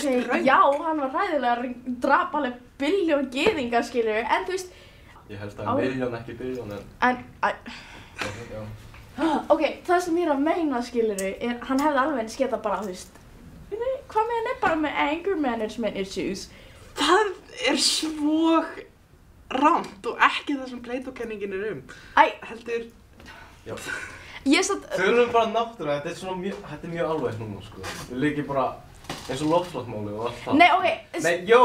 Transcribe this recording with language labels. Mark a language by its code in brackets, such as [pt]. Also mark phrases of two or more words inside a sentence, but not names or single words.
[is] Já, hann var hræðilega, drap alveg billjón gyðinga, skilur, en þú veist... Ég held að miljón, ekki billjón, Ok, það sem ég er að meina, skilur, hann hefði alveg eins geta bara, þú veist... Hvað með hann er bara með [en] anger management issues? [is] Það er svo rangt og ekki það sem Plato-kenningin er heldur... Já. Þau erum bara náttúrulega, þetta er mjög alveg núna, sko. Við líkjum bara eins og loftslagsmáli og allt það. Nei, ok. Nei, jó!